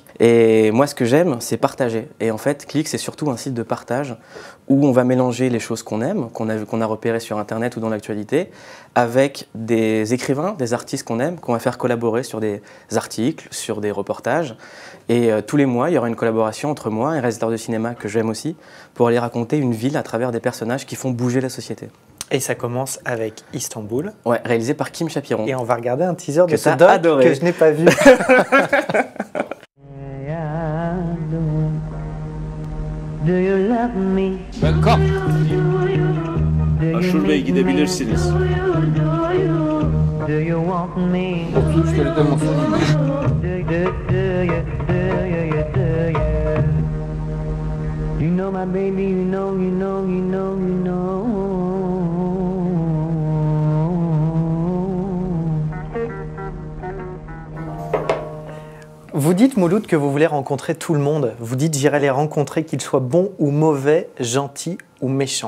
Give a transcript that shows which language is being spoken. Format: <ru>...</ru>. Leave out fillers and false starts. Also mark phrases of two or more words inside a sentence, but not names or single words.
<fr>Et moi, ce que j'aime, c'est partager. Et en fait, Click, c'est surtout un site de partage où on va mélanger les choses qu'on aime, qu'on a repérées sur Internet ou dans l'actualité, avec des écrivains, des artistes qu'on aime, qu'on va faire collaborer sur des articles, sur des reportages. Et tous les mois, il y aura une collaboration entre moi et un réalisateur de cinéma que j'aime aussi pour aller raconter une ville à travers des personnages qui font bouger la société. Et ça commence avec Istanbul. Ouais, réalisé par Kim Chapiron. Et on va regarder un teaser de ce doc que je n'ai pas vu.</fr> <tr>Kalk. Aşur Bey gidebilirsiniz. 33 kereden mutluyum.</tr> <en>You know my baby, you know.</en> <fr>Vous dites, Mouloud, que vous voulez rencontrer tout le monde. Vous dites, j'irai les rencontrer, qu'ils soient bons ou mauvais, gentils ou méchants.</fr>